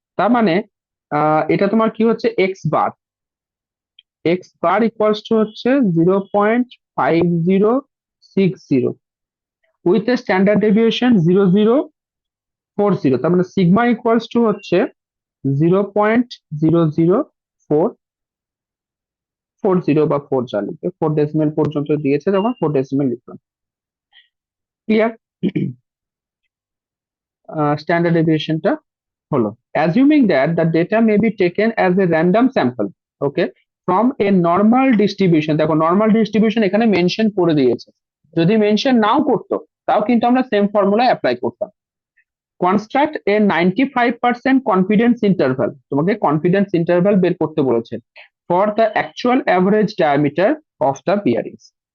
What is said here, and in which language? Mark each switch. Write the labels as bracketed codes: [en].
[bn] তার মানে এটা তোমার কি হচ্ছে এক্স বার ইকুয়ালস টু হচ্ছে 0.5060 উইথ এ স্ট্যান্ডার্ড ডেভিয়েশন 0040, তার মানে সিগমা ইকুয়ালস টু হচ্ছে 0.00440 বা 4 যা লিখবে, 4 ডেসিমেল পর্যন্ত দিয়েছে, তখন 4 ডেসিমেল লিখলাম। ক্লিয়ার? স্ট্যান্ডার্ড ডেভিয়েশনটা হলো [en] assuming that the data may be taken as a random sample, okay, from a normal distribution। [bn] দেখো নর্মাল ডিস্ট্রিবিউশন এখানে মেনশন করে দিয়েছে, যদি মেনশন নাও করতো তাও কিন্তু আমরা সেম ফর্মুলা অ্যাপ্লাই করতাম। [en] construct a 95% confidence interval, [bn] তোমাকে কনফিডেন্স ইন্টারভাল বের করতে বলেছে [en] For the actual average diameter of the bearings.